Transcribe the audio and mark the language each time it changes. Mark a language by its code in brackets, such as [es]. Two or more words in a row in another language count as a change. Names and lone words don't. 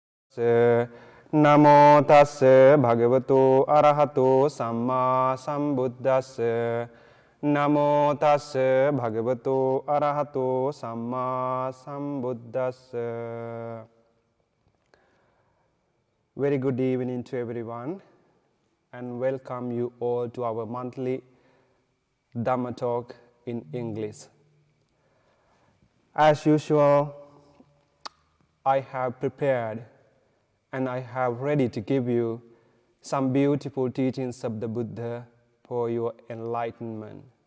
[pi] Namo tassa bhagavato arahato samma sambuddhassa. Namo tassa bhagavato arahato samma sambuddhassa. [en] Very good evening to everyone, and welcome you all to our monthly Dhamma talk in English. As usual, I have prepared and I have ready to give you some beautiful teachings of the Buddha for your enlightenment.